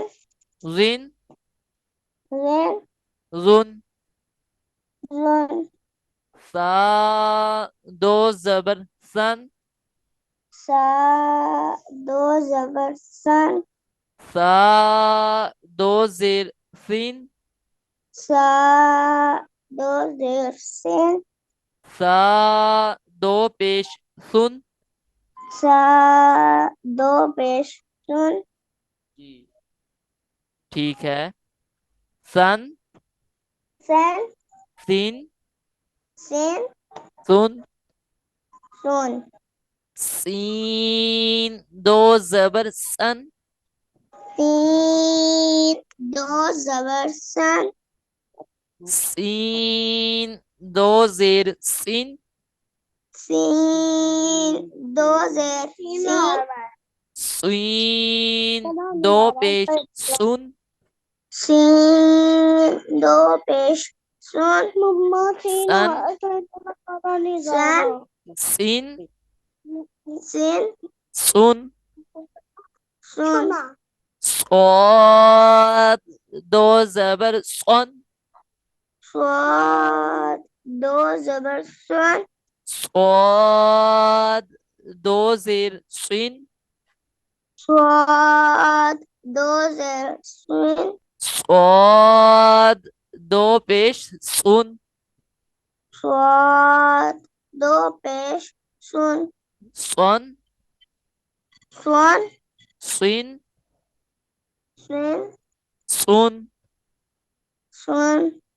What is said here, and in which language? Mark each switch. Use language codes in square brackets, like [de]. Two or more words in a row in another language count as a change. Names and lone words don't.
[ur] ज़िन जैन ज़ुन। जन। ثا دو زبر ثن. ثا دو زبر ثن. ثا دو زیر ثن. ثا دو زیر ثن. ثا دو پیش ثن. ثا دو پیش ثن. جی، ٹھیک ہے۔ سن सन सीन सिन सुन। सुन। سین دو زبر سن. تین دو زبر سن. سین دو زیر سن. سین دو زیر سن. سین دو پیش سن. سین دو پیش سن. ماما تین सन پتا نہیں سن सीन सिन सुन। सुन। صاد دو زبر صن. صاد دو زبر صن. صاد دو زیر صن. صاد دو زیر صن. صاد دو پیش صن. صاد دو پیش صن. सन सुन सिन सिन सुन। सुन।